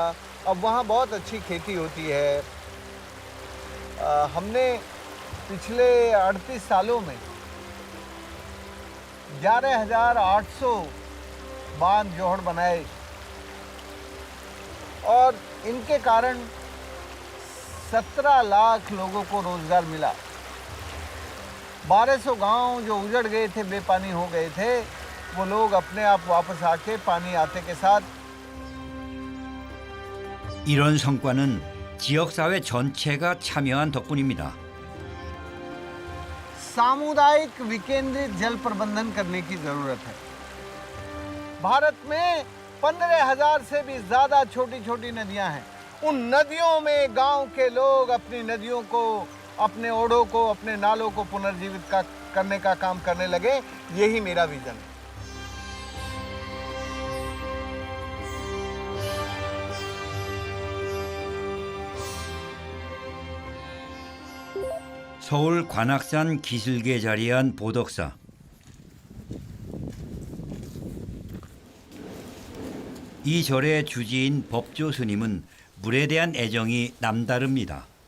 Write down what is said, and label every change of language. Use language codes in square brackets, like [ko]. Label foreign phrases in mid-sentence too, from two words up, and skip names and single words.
[hi] अब वहाँ बहुत अच्छी खेती होती है। हमने पिछले 38 सालों में 11,800 बांध जोहड़ बनाए और इनके कारण 17 लाख लोगों को रोजगार मिला। 1200 गांव जो उजड़ गए थे, बेपानी हो गए थे, वो लोग अपने आप वापस आके पानी आते के साथ [ko] 이런 성과는 지역사회 전체가 참여한 덕분입니다. [hi] सामुदायिक विकेंद्रित जल प्रबंधन करने की जरूरत है। भारत में 15,000 से भी ज्यादा छोटी छोटी नदियां हैं। उन नदियों में गांव के लोग अपनी नदियों को, अपने ओढ़ों को, अपने नालों को पुनर्जीवित करने का काम करने लगे। यही मेरा विजन है। [ko] 서울 관악산 기슭에 자리한 보덕사. 이 절의 주지인 법조 스님은 물에 대한 애정이 남다릅니다.